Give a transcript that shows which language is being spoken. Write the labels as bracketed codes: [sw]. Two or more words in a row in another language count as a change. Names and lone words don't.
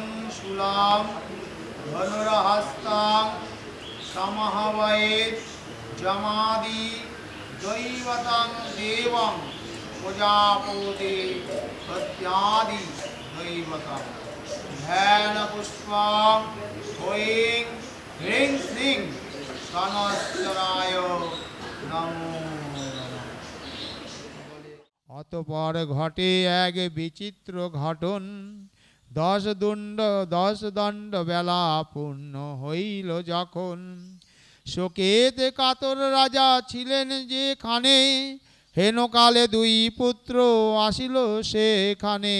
[sa] शूलां धनुर्हस्तां समहवयेत् जमादि दैवतं देवं प्रजापति प्रत्यादि दैवतं ध्यानपुष्पं ह्रीं ह्रीं श्रीं शनश्चराय नमो नमः। [bn] অতঃপর ঘটে এক বিচিত্র ঘটন, 10 দণ্ড বেলা পূর্ণ হইল যখন। শোকেতে কাতর রাজা ছিলেন যেখানে, হেনকালে 2 পুত্র আসিল সেখানে।